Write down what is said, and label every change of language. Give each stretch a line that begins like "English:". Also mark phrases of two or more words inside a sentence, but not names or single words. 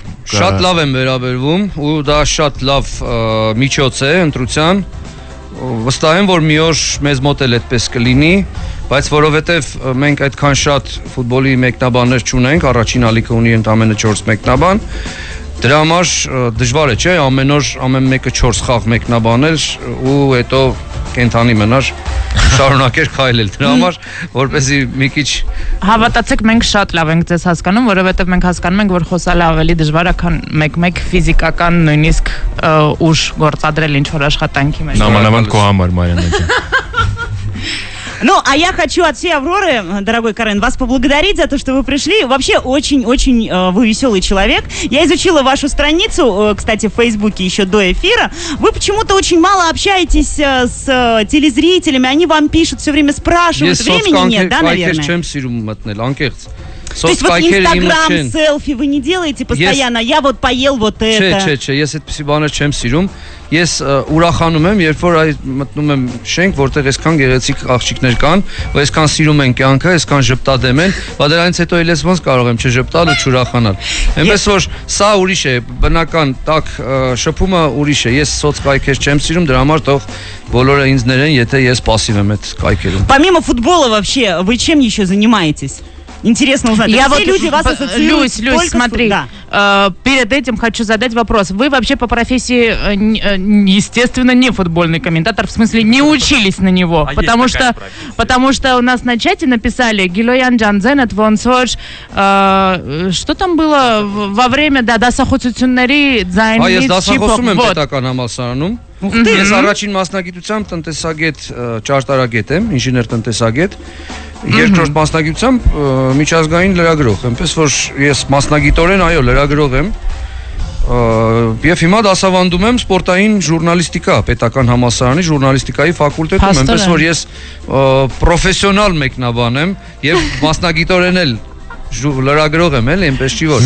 Armenian: շատ լավ են վերաբերվում ու դա շատ լավ միջոց է ընտրության։ Վստահ եմ, որ մի օր մեզ մոտ էլ այդպես կլինի, բայց որովհետև մենք այդքան շատ ֆուտբոլի մեկնաբաններ չունենք, առաջին ալիքը ունի ընդամենը 4 մեկնաբան, դրա համար դժվար է, չէ՞, ամեն օր ամեն մեկը 4 խաղ մեկնաբանել ու հետո կենթանի մնար շարունակեր քայլել դրա համար որպեսզի մի քիչ Հավատացեք մենք շատ լավ ենք ձեզ հասկանում, որովհետև մենք հասկանում ենք, որ խոսալը ավելի դժվար է, քան մեկ ֆիզիկական նույնիսկ ուժ գործադրել ինչ որ աշխատանքի մեջ։ Նամանավանդ քո համար Մարիանա ջան։
Russian: Ну, а я хочу от всей Авроры, дорогой Карен, вас поблагодарить за то, что вы пришли. Вообще, очень-очень вы веселый человек. Я изучила вашу страницу, кстати, в Фейсбуке еще до эфира. Вы почему-то очень мало общаетесь с телезрителями, они вам пишут, все время спрашивают. Времени нет, да, наверное? То есть вот Инстаграм, селфи вы не делаете постоянно? Я вот поел вот это.
Armenian: Չէ, ես այդպիսի բաներ չեմ սիրում։ Ես ուրախանում եմ, երբ որ մտնում եմ շենք, որտեղ այսքան գեղեցիկ աղջիկներ կան, ու այսքան սիրում են կյանքը, այսքան ժպտադեմ են, բայց դրանից հետո էլ ես ոնց կարող եմ չժպտալ ու չուրախանալ։ Այնպես որ սա ուրիշ է, բնական տակ շփումը ուրիշ է։ Ես սոցկայքեր չեմ սիրում, դրա համար թող բոլորը ինձ ներեն, եթե ես пассив եմ այդ կայքերում։
Russian: Помимо футбола вообще, вы чем еще занимаетесь? Интересно узнать. Я все вот, люди вас ассоциируют Люсь, смотри, перед этим хочу задать вопрос. Вы вообще по профессии, естественно, не футбольный комментатор, в смысле, не учились на него, потому что у нас на чате написали Гилоян Джанзенет Вонсоч, что там было во время,
Armenian: դասախոսությունների ձայնից շիփով։ Ես առաջին մասնագիտությամբ տնտեսագետ, ճարտարագետ եմ, ինժեներ տնտեսագետ, երկրորդ մասնագիտությամբ միջազգային լրագրող, այնպես որ ես մասնագիտորեն այո լրագրող եմ, եւ հիմա դասավանդում եմ սպորտային ժուրնալիստիկա, պետական համալսարանի ժուրնալիստիկայի ֆակուլտետում, այնպես որ ես պրոֆեսիոնալ մեկնաբան եմ եւ մասնագիտորեն էլ լրագրող եմ էլ, այնպես չի որ։